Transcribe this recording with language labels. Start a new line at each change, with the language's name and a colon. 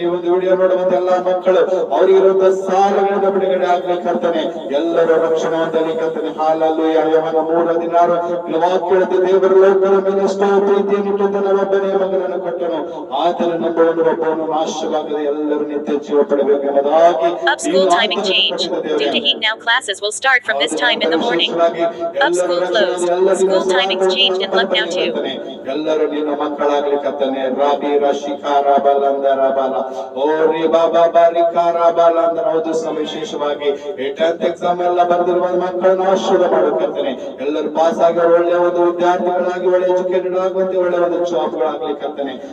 Kannada: ಈ ಒಂದು ವಿಡಿಯೋ ನೋಡುವಂತ ಎಲ್ಲಾ ಮಕ್ಕಳು ಅವರಿಗಿರುವಂತಹ ಸಾಲಗಳಿಂದ ಬಿಡುಗಡೆ ಆಗ್ಲಿ ಕರ್ತನೆ. ಎಲ್ಲರೂ ರಕ್ಷಣೆ ಹೊಂದಲಿ ಕರ್ತನೆ. ಹಾಲೆಲೂಯಾ. ಯೋಹಾನ 3:16 ವಾಕ್ಯದ ದೇವರ ಲೋಕದ ಮೇಲೆ ಎಷ್ಟೋ ಪ್ರೀತಿಯನ್ನು ಇಟ್ಟು ತನ್ನ ಒಬ್ಬನೇ ಮಗನನ್ನು ಕೊಟ್ಟನು, ಆತನ ನಂಬುವನು ಒಬ್ಬನು ನಾಶವಾಗದೆ ಎಲ್ಲರೂ ನಿತ್ಯ ಜೀವ ಪಡೆಬೇಕೆಂಬುದಾಗಿ.
English: Up school timing change. Due to heat now, classes will start from this time in the morning. Up school closed. School timings changed in Lucknow too.
Kannada: ಎಲ್ಲರೂ ನಿನ್ನ ಮಕ್ಕಳಾಗ್ಲಿ ಕರ್ತನೆ. ರಾಬಿ ರಶಿಕಾರ ಬಲಂದರ ಬಲ ಓ ರಿ ಬಾಬಾ ಬಾರಿಕಾರ ಬಲಂದರ ಹೌದು. ವಿಶೇಷವಾಗಿ 10th ಎಕ್ಸಾಮ್ ಎಲ್ಲ ಬರೆದಿರುವ ಮಕ್ಕಳನ್ನು ಆಶೀರ್ವಾದ ಮಾಡು ಕರ್ತನೆ. ಎಲ್ಲರೂ ಪಾಸ್ ಆಗಿ ಒಳ್ಳೆಯ ಒಂದು ವಿದ್ಯಾರ್ಥಿಗಳಾಗಿ, ಒಳ್ಳೆ ಎಜುಕೇಟೆಡ್ ಆಗುವಂತೆ ಒಳ್ಳೆಯ ಒಂದು ಜಾಬ್ಗಳಾಗ್ಲಿ ಕರ್ತನೆ.